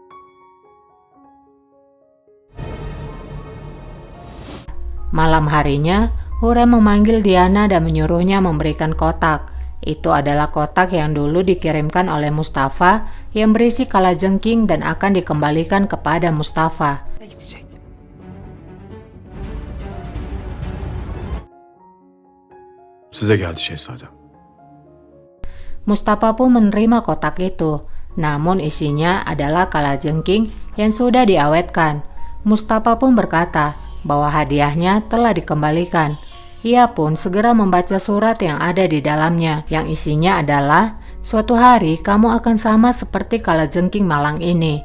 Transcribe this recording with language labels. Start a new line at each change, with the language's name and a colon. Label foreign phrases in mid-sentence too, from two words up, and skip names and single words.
Indonesian: Malam harinya, Hurrem memanggil Diana dan menyuruhnya memberikan kotak. Itu adalah kotak yang dulu dikirimkan oleh Mustafa yang berisi kalajengking dan akan dikembalikan kepada Mustafa.
Turkish: Gidecek. Size geldi şehzadem.
Indonesian: Mustafa pun menerima kotak itu, namun isinya adalah kalajengking yang sudah diawetkan. Mustafa pun berkata bahwa hadiahnya telah dikembalikan. Ia pun segera membaca surat yang ada di dalamnya, yang isinya adalah, suatu hari kamu akan sama seperti kalajengking malang ini.